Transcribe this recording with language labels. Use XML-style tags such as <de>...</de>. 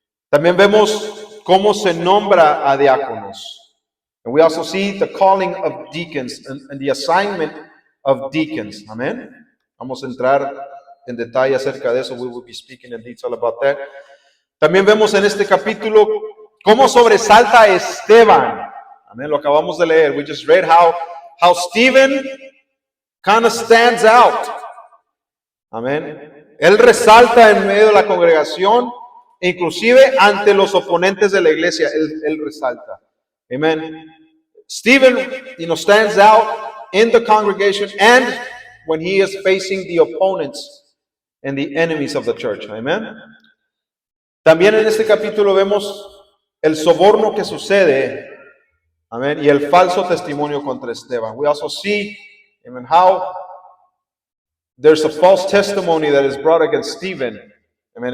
<es>También vemos cómo se nombra a diáconos.</es> <en>And we also see the calling of deacons and the assignment of deacons.</en> <es>Amén. Vamos a entrar en detalle acerca de eso.</es> <en>We will be speaking in detail about that.</en> <es>También vemos en este capítulo cómo sobresalta a Esteban. Amén. Lo acabamos de leer.</es> <en>We just read how Stephen kind of stands out. Amén.</en> <es>Él resalta en medio de la congregación, inclusive ante los oponentes de la iglesia, él resalta.</es> <en>Amen. Stephen, stands out in the congregation and when he is facing the opponents and the enemies of the church. Amen.</en> <es>También en este capítulo vemos el soborno que sucede, amén, y el falso testimonio contra Esteban.</es> <en>We also see, amen, how there's a false testimony that is brought against Stephen. Amen.</en>